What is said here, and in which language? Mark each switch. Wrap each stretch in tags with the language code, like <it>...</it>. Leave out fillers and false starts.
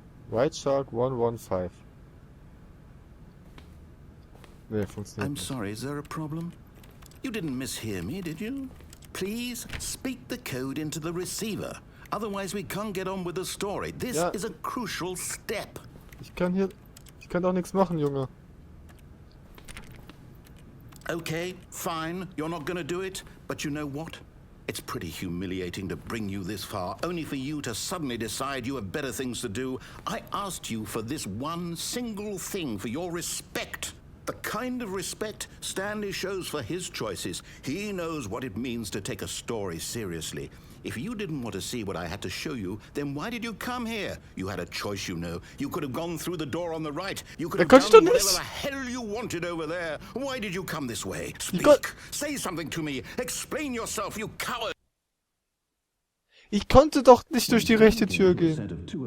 <en>White Shark 115.</en> <de>Nee, funktioniert</de> <en>I'm</en> <de>nicht.</de> <en>sorry, is there a problem? You didn't mishear me, did you? Please speak the code into the receiver. Otherwise we can't get on with the story. This is a crucial step.</en> <de>Ich kann doch nichts machen, Junge.</de> <en>Okay, fine, you're not gonna do it, but you know what? It's pretty humiliating to bring you this far, only for you to suddenly decide you have better things to do. I asked you for this one single thing, for your respect. The kind of respect Stanley shows for his choices. He knows what it means to take a story seriously. If you didn't want to see what I had to show you, then why did you come here? You had a choice, you know. You could have gone through the door on the right. You could have done whatever the hell you wanted over there. Why did you come this way? Speak. Say something to me. Explain yourself, you coward.</en> <de>Ich konnte doch nicht durch die rechte Tür gehen.</de>